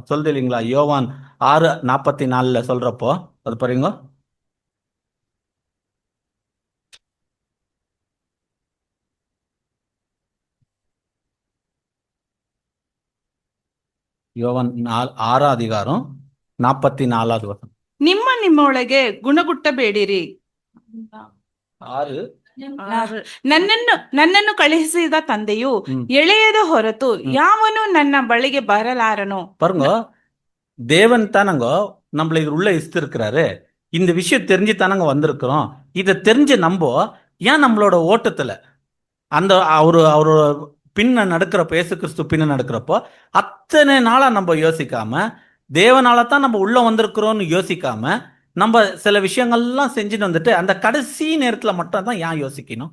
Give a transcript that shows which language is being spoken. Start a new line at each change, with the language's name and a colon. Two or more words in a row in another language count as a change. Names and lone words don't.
Tamil: சொல்லுது இல்லைங்களா, யோவான் 6:44 சொல்றப்போ, அது பாருங்க. யோவாನ್ 6:44.
Kannada: ನಿಮ್ಮೊಳಗೆ ಗುಣಗುಟ್ಟಬೇಡಿರಿ. 6. ನನ್ನನ್ನು ಕಳುಹಿಸಿದ ತಂದೆಯು ಎಳೆಯದ ಹೊರತು ಯಾವನು ನನ್ನ ಬಳಿಗೆ ಬರಲಾರನು.
Tamil: பாருங்க, தேவன் தானங்க நம்மள இது உள்ள இஸ்திருக்கிறாரு. இந்த விஷயம் தெரிஞ்சு தானங்க வந்திருக்கிறோம். இதை தெரிஞ்சு நம்ப ஏன் நம்மளோட ஓட்டத்துல அந்த அவரோட பின்ன நடக்கிறப்ப, இயேசு கிறிஸ்து பின்ன நடக்கிறப்போ அத்தனை நாளா நம்ம யோசிக்காம, தேவனால தான் நம்ம உள்ள வந்திருக்கிறோம்னு யோசிக்காம, நம்ம சில விஷயங்கள்லாம் செஞ்சுட்டு வந்துட்டு அந்த கடைசி நேரத்துல மட்டும் தான் ஏன் யோசிக்கணும்?